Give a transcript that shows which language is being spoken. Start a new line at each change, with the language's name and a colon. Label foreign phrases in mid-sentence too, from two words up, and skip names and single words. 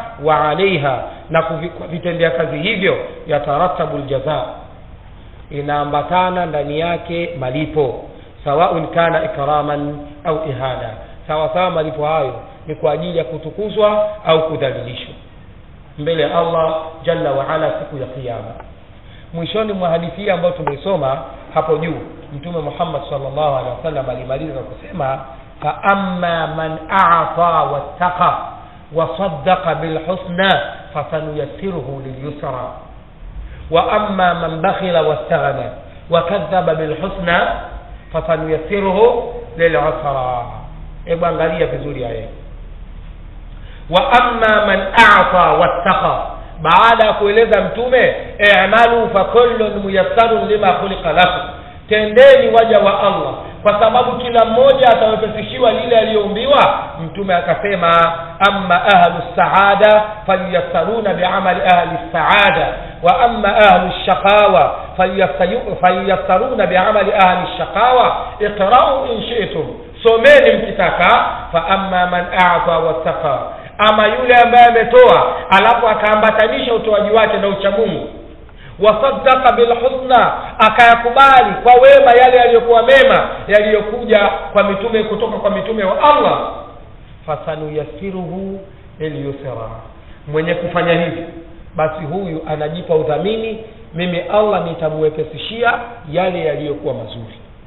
Arabic: وعليها,
Swahili: na vitendea kazi hivyo
Arabic: يترتب الجزاء,
Swahili: inaambatana ndani yake malipo,
Arabic: سواء كان إكراما أو إهانة,
Swahili: sawa sawa malipo hayo ni kwa ajili ya kutukuzwa au kudhalilishwa mbele ya Allah
Arabic: جل وعلا
Swahili: siku ya kiyama. Mwishoni mwa hadithi ambayo tumesoma hapo juu, Mtume Muhammad
Arabic: صلى الله عليه وسلم
Swahili: alimaliza kusema
Arabic: فأما من أعطى واتقى وصدق بالحسنى فسنيسره لليسرى وأما من بخل واستغنى وكذب بالحسنى فسنيسره للعسرى.
Swahili: Hebu angalia vizuri haya.
Arabic: وأما من أعطى واتقى,
Swahili: baada ya kueleza Mtume
Arabic: اعملوا فكل ميسر لما خلق له,
Swahili: tendeni waja wa Allah kwa sababu kila mmoja atawepesishiwa lile aliyoumbiwa. Mtume akasema
Arabic: أما أهل السعادة فييسرون لعمل أهل السعادة وأما أهل الشقاوة فييسرون لعمل أهل الشقاوة. اقرؤوا إن شئتم,
Swahili: someni mkitaka.
Arabic: فأما من أعطى واتقى,
Swahili: ama yule ambaye ametoa alafu akaambatanisha utoaji wake na uchamungu,
Arabic: وصدق بالحسنى,
Swahili: akayakubali kwa wema yale yaliyokuwa mema yaliyokuja kwa mitume, kutoka kwa mitume wa Allah,
Arabic: فسنيسره لليسرى,
Swahili: mwenye kufanya hivi basi huyu anajipa udhamini, mimi Allah nitamwepesishia yale yaliyokuwa mazuri.